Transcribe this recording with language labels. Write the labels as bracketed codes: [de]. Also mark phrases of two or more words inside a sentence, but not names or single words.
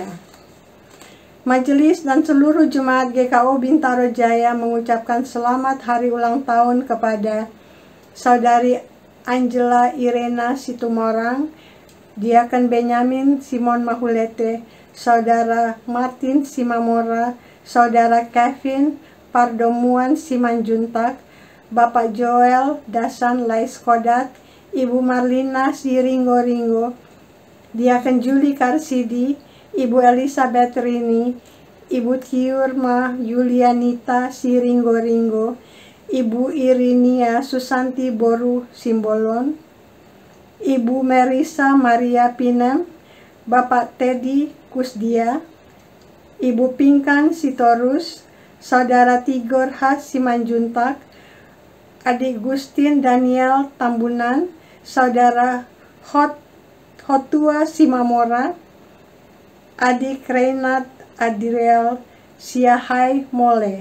[id] Majelis dan seluruh jemaat GKO Bintaro Jaya mengucapkan selamat hari ulang tahun kepada Saudari Angela Irena Situmorang, Diaken Benyamin Simon Mahulete, Saudara Martin Simamora, Saudara Kevin Pardomuan Simanjuntak, Bapak Joel Dasan Laiskodat, Ibu Marlina Siringgo-Ringgo, Diaken Juli Karsidi, Ibu Elizabeth Rini, Ibu Tiurma Yulianita Siringgo-Ringgo, Ibu Irinia Susanti Boru Simbolon, Ibu Merisa Maria Pinem, Bapak Teddy Kusdia, Ibu Pinkan Sitorus, Saudara Tigor Has Simanjuntak, Adik Gustin Daniel Tambunan, Saudara Hotua Simamora, Adik Reynat Adriel Siahai Mole.